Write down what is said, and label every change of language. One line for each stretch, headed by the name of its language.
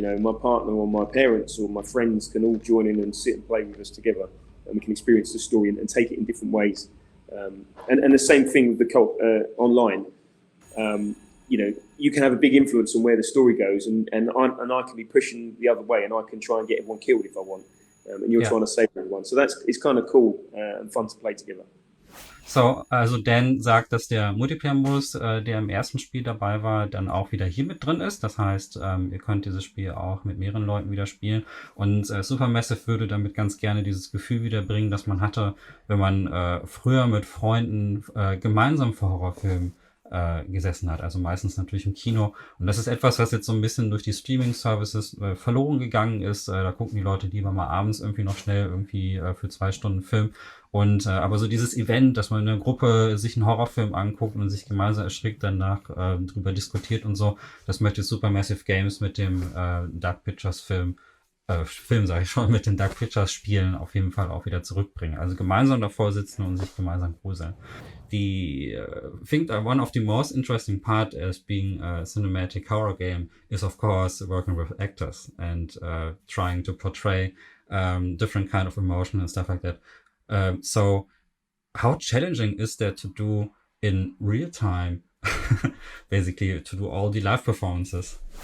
English: My partner or my parents or my friends can all join in and sit and play with us together, and we can experience the story and take it in different ways. And the same thing with the co-op online. You can have a big influence on where the story goes, and I can be pushing the other way, and I can try and get everyone killed if I want, and you're Yeah. trying to save everyone. So it's kind of cool and fun to play together.
German: So, also Dan sagt, dass der Multiplayer-Modus, der im ersten Spiel dabei war, dann auch wieder hier mit drin ist. Das heißt, ihr könnt dieses Spiel auch mit mehreren Leuten wieder spielen. Und Supermassive würde damit ganz gerne dieses Gefühl wiederbringen, das man hatte, wenn man früher mit Freunden gemeinsam vor Horrorfilmen gesessen hat. Also meistens natürlich im Kino. Und das ist etwas, was jetzt so ein bisschen durch die Streaming-Services verloren gegangen ist. Da gucken die Leute lieber mal abends irgendwie noch schnell irgendwie für 2 Stunden Film. Und aber so dieses Event, dass man in einer Gruppe sich einen Horrorfilm anguckt und sich gemeinsam erschrickt, danach drüber diskutiert und so, das möchte Supermassive Games mit dem Dark Pictures Film sage ich schon, mit den Dark Pictures Spielen auf jeden Fall auch wieder zurückbringen. Also gemeinsam davor sitzen und sich gemeinsam gruseln.
English: I think one of the most interesting part as being a cinematic horror game is of course working with actors and trying to portray different kind of emotion and stuff like that. So how challenging is that to do in real time, basically to do all the live performances?